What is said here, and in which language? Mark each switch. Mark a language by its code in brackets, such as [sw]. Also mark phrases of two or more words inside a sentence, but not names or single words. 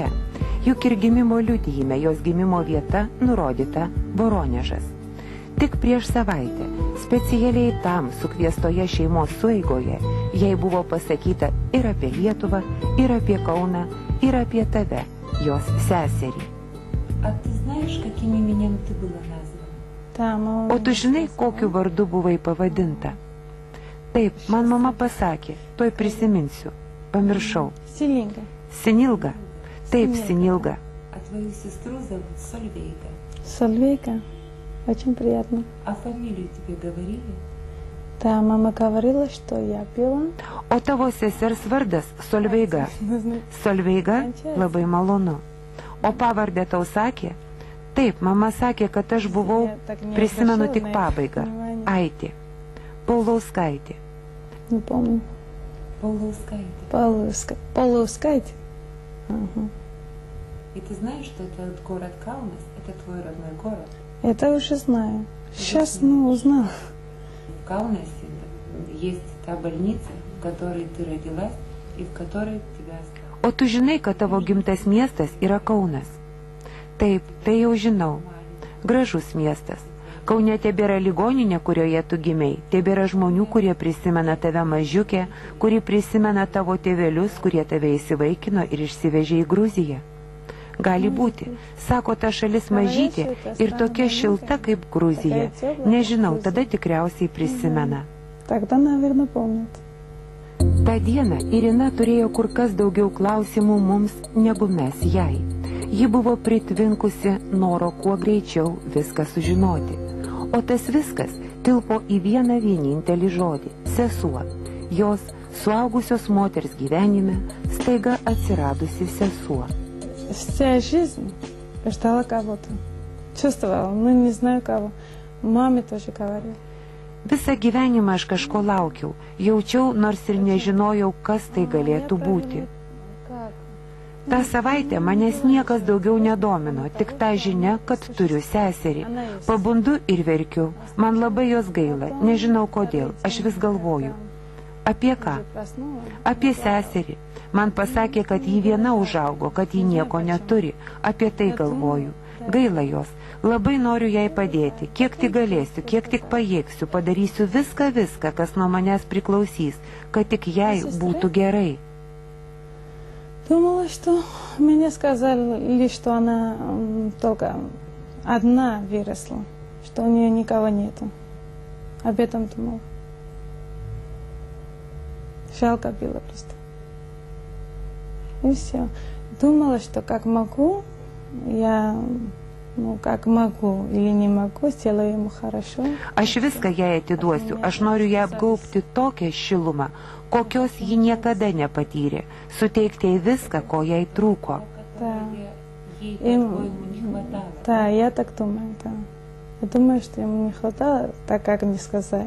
[lt] Juk ir gimimo liudijime jos gimimo vieta nurodyta Voronežas. Tik prieš savaitę, specialiai tam sukviestoje šeimos sueigoje, jai buvo pasakyta ir apie Lietuvą, ir apie Kauną, ir apie tave, jos seserį. [ru] А ты знаешь, каким именем ты была названа? [lt] O tu žinai, kokiu vardu buvai pavadinta? Taip, man mama pasakė, tuoj prisiminsiu. Pamiršau. Синилга. Sinilga. Taip, Sinilga. [ru] А твою сестру зовут Сольвейга. Сольвейга. Очень приятно. А фамилию тебе говорили? Да, мама говорила, что я пила. [lt] O tavo sesers vardas Solveiga. Solveiga, labai malonu. O pavardę tau sakė? Taip, mama sakė, kad aš buvau, prisimenu tik pabaigą. Aitė. Paulauskaitė. [ru] Не помню. [lt] Paulauskaitė. Paulauskaitė. [ru] И ты знаешь, что этот город Каунас, это твой родной город? Это уже знаю. Сейчас, узнала. В Каунасе есть та больница, в которой ты родилась и в которой тебя оставили. [lt] O tu žinai, kad tavo gimtas miestas yra Kaunas? Taip, tai jau žinau. Gražus miestas. Kaune tebėra ligoninė, kurioje tu gimei. Tebėra žmonių, kurie prisimena tave mažiukę, kurie prisimena tavo tėvelius, kurie tave įsivaikino ir išsivežė į Gruziją. Gali būti. Sako, ta šalis mažytė ir tokia šilta kaip Gruzija. Nežinau, tada tikriausiai prisimena. [ru] Тогда, наверное, помнит. [lt] Ta diena Irina turėjo kur kas daugiau klausimų mums negu mes jai. Ji buvo pritvinkusi noro kuo greičiau viską sužinoti. O tas viskas tilpo į vieną vienintelį žodį – sesuo. Jos suaugusios moters gyvenime staiga atsiradusi sesuo. [ru] Вся жизнь ждала кого-то. Чувствовала, не знаю кого. Маме тоже говорила. [lt] Visą gyvenimą aš kažko laukiau, jaučiau, nors ir nežinojau, kas tai galėtų būti. Ta savaitė manęs niekas daugiau nedomino, tik ta žinia, kad turiu seserį. Pabundu ir verkiu, man labai jos gaila, nežinau kodėl, aš vis galvoju. Apie ką? Apie seserį. Man pasakė, kad ji viena užaugo, kad ji nieko neturi, apie tai galvoju. Gaila jos. Labai noriu jai padėti, kiek tik galėsiu, kiek tik pajėgsiu, padarysiu viską, kas nuo manęs priklausys, kad tik jai būtų gerai. [ru] Думала, что мне сказали, что она только одна выросла, что у нее никого нету. Об этом думала. Жалко было просто. И все. Думала, что как могу, я... как могу или не могу, сделаю ему хорошо. [lt] Aš viską jai atiduosiu, aš noriu ją apgaubti tokią šilumą, kokios ji niekada nepatyrė, suteikti jai viską, ko jai trūko. [ru] Да, я так думаю, да. Я думаю, что ему не хватало, так как мне сказали.